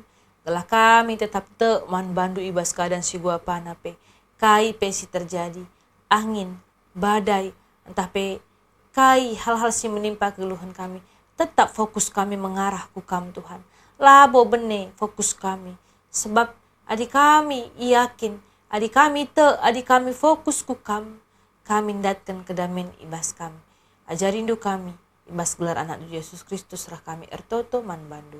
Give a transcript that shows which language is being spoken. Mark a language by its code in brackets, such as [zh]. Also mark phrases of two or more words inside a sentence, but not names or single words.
[btx] Gelah kami tetap te man bandu ibas keadaan si gua panape. Kai pesi terjadi, angin, badai, entah kai hal-hal si menimpa keluhan kami. Tetap fokus kami mengarah ku kam Tuhan. Labo bene fokus kami. Sebab adik kami yakin, adik kami fokus ku kam. Kami datkan kedamen ibas kami. Ajarindu kami ibas gelar anak Yesus Kristus rah kami ertoto man bandu.